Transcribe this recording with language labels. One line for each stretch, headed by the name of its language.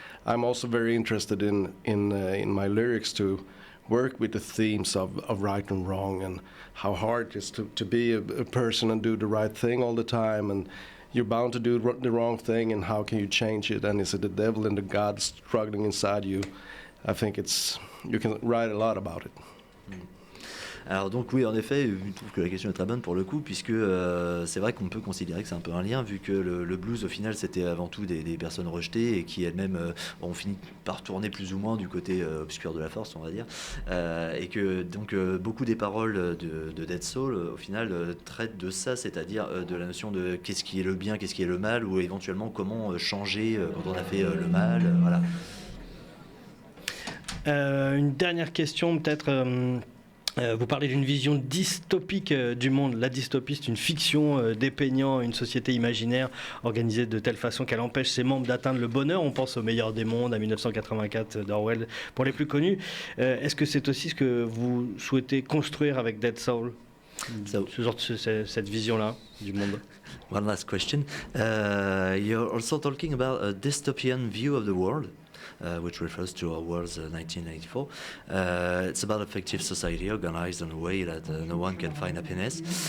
English: And I'm also very interested in my lyrics to work with the themes of right and wrong, and how hard it is to be a person and do the right thing all the time, and you're bound to do the wrong thing, and how can you change it, and is it the devil and the God struggling inside you? I think you can write a lot about it.
French: Alors donc oui, en effet, je trouve que la question est très bonne pour le coup, puisque c'est vrai qu'on peut considérer que c'est un peu un lien, vu que le blues au final c'était avant tout des personnes rejetées, et qui elles-mêmes ont fini par tourner plus ou moins du côté obscur de la force, on va dire, et que donc beaucoup des paroles de Dead Soul au final traitent de ça, c'est-à-dire de la notion de qu'est-ce qui est le bien, qu'est-ce qui est le mal, ou éventuellement comment changer quand on a fait le mal, voilà. Une dernière question peut-être. Vous parlez d'une vision dystopique du monde. La dystopie, c'est une fiction dépeignant une société imaginaire organisée de telle façon qu'elle empêche ses membres d'atteindre le bonheur. On pense au meilleur des mondes, à 1984 d'Orwell, pour les plus connus. Est-ce que c'est aussi ce que vous souhaitez construire avec Dead Soul, cette vision-là du monde?
English: One last question. You're also talking about a dystopian view of the world. Which refers to Orwell's 1984. It's about a fictive society organized in a way that no one can find happiness.